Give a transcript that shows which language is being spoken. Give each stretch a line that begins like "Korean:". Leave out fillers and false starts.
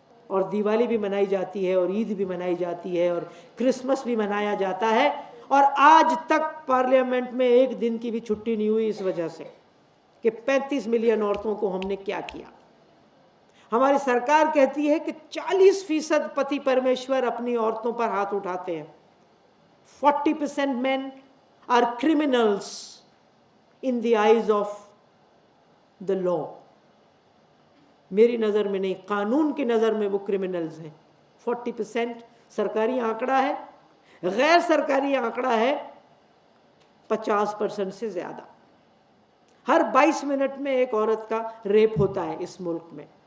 Hindi: और दिवाली भी मनाई जाती है और ईद भी मनाई जाती है और क्रिसमस भी मनाया जाता है, और आज तक पार्लियामेंट में एक दिन की भी छुट्टी नहीं हुई इस वजह से कि 35 मिलियन औरतों को हमने क्या किया। हमारी सरकार कहती है कि 40% पति परमेश्वर अपनी औरतों पर हाथ उठाते हैं।
English: 40% men are criminals in the eyes of the law.
Hindi: मेरी नज़र में नहीं, कानून की नज़र में वो क्रिमिनल्स हैं। 40% सरकारी आंकड़ा है, गैर सरकारी आंकड़ा है 50% से ज़्यादा। हर 22 मिनट में एक औरत का रेप होता है इस मुल्क में।